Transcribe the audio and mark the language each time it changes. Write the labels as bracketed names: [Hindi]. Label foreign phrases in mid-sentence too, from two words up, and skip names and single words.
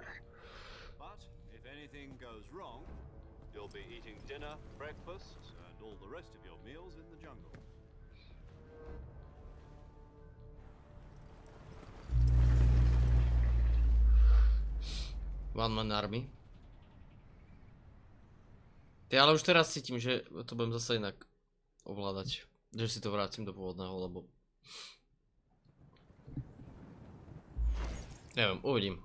[English] But if anything goes wrong, you'll be eating dinner, breakfast, and all the rest of your meals in the jungle. One Man Army. [Slovak] Ty, ale už teraz cítim, že to budem zase inak ovládať. Že si to vrátim do pôvodného, lebo... Neviem, uvidím.